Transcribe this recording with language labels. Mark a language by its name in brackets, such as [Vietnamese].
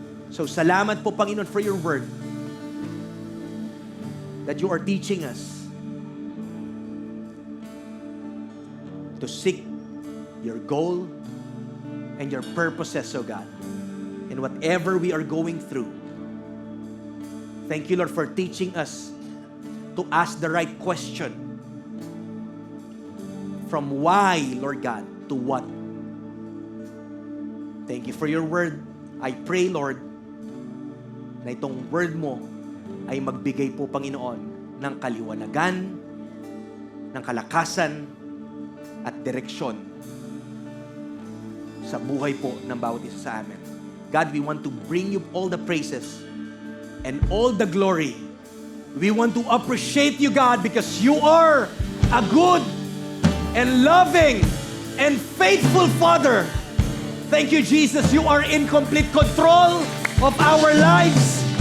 [English] So, [Filipino] salamat po, Panginoon, [English] for your word that you are teaching us to seek your goal and your purposes, oh God, in whatever we are going through. Thank you, Lord, for teaching us to ask the right question. From why, Lord God, to what. Thank you for your word. I pray, Lord, [Filipino] na itong word mo ay magbigay po, Panginoon, ng kaliwanagan, ng kalakasan, at direksyon sa buhay po ng bawat isa sa amin. [English] God, we want to bring you all the praises and all the glory. We want to appreciate you, God, because you are a good and loving and faithful Father. Thank you, Jesus. You are in complete control of our lives.